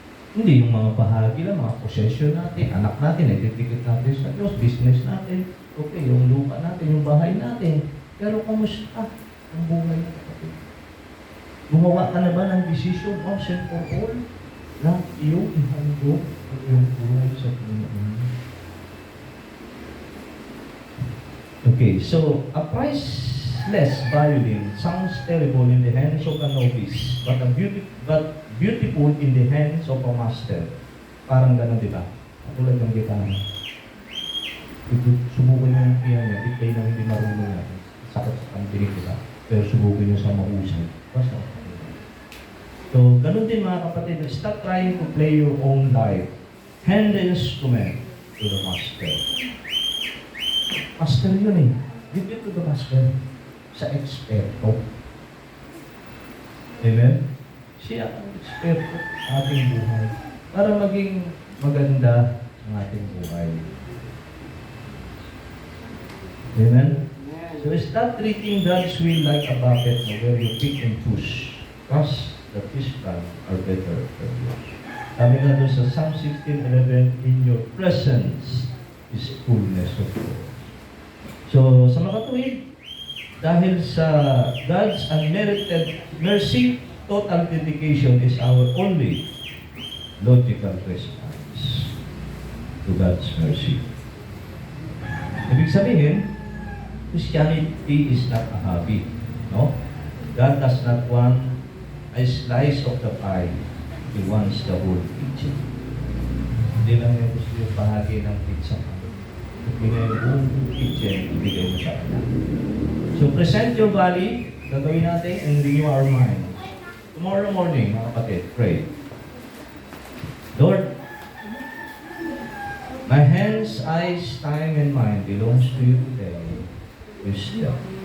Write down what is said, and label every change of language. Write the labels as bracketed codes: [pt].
[tl] Hindi yung mga bahagi lang, mga possession natin, anak natin, ididikit natin sa Diyos, business natin, okay, yung lupa natin, yung bahay natin. Pero kamusta ang buhay ng kapatid? Gumawa ka na ba ng decision once and for all na iyong ihandog ang iyong buhay sa Panginoon? [en] Okay, so a priceless violin sounds terrible in the hands of a novice, but beautiful in the hands of a master. [tl] Parang gano'n, di ba? Tulad ng gitara. Subukan nyo yung piano, di kayo na hindi marunong natin. Sakit sa pambinig, di ba? Pero subukan nyo sa mahusay. Basta. So, gano'n din mga kapatid, [en] stop trying to play your own life. Hand the instrument to the master. [tl] Master yun eh. [en] Give it to the master. [tl] Sa eksperto. [en] Amen? [tl] Siya ang eksperto sa ating buhay. Para maging maganda ang ating buhay. Amen? [en] So stop treating God's will like a bucket where you pick and choose. Trust that His plan are better than yours. [tl] Sabi nga doon sa [en] Psalm 16:11, in your presence is fullness of joy. So, [tl] sa makatuwid, dahil sa [en] God's unmerited mercy, total dedication is our only logical response to God's mercy. [tl] Ibig sabihin, [en] Christianity is not a hobby. No? God does not want a slice of the pie. He wants the whole pizza. [tl] Hindi lang yung gusto yung bahagi ng pizza. Ibigay yung buong pizza, ibigay mo sa kanya. [en] So, present your body, [tl] gagawin natin, [en] and renew our minds. Tomorrow morning, mga kapatid, pray. Lord, my hands, eyes, time, and mind belongs to you today. Wisdom.